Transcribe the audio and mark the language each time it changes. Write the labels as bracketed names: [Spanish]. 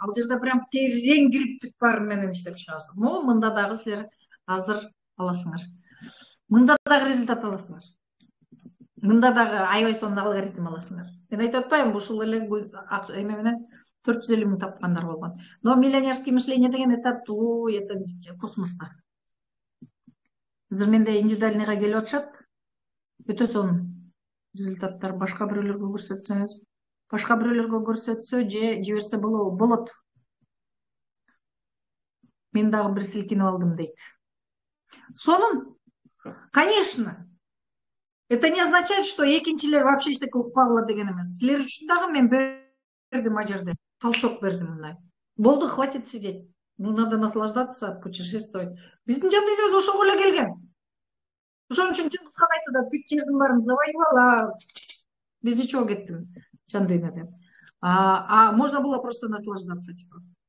[Kyrgyz] Ал жерде прям терең кирип бар менен иштеп чыгасыз. Мында дагы силер азыр аласыңар. Мында дагы результат аласыңар. Мында дагы аябай сонун алгоритм аласыңар. Мен айтып атпаймынбы, ушул эле эме менен 450 000 тапкандар болгон. [Russian] Но миллионерский мышление [Kyrgyz] деген [Russian] это космоста. [Kyrgyz] Азыр менде индивидуальныйга келип атышат. Өтө сонун результаттар башка бирөөлөргө көрсөтсөңүз, башка бирөөлөргө көрсөтсө же жиберсе болот. Мен дагы бир силкинип алдым дейт. Сонун. Конечно. [Russian] Это не означает, что [Kyrgyz] экинчилер [Russian] вообще [Kyrgyz] эчтеке укпагыла деген эмес. Силер үчүн дагы мен бердим а жерде. Толчок бердим мындай. Болду, [Russian] хватит сидеть. Ну, надо наслаждаться, путешествовать. [Kyrgyz] Биздин жан дүйнөбүз ошого эле келген. Ошон үчүн Чыңгыз хан айтты, бүт жердин баарын [Russian] завоевал, без ничего [Kyrgyz] кеттим жан дүйнөдө. [Russian] Можно было просто наслаждаться, типа.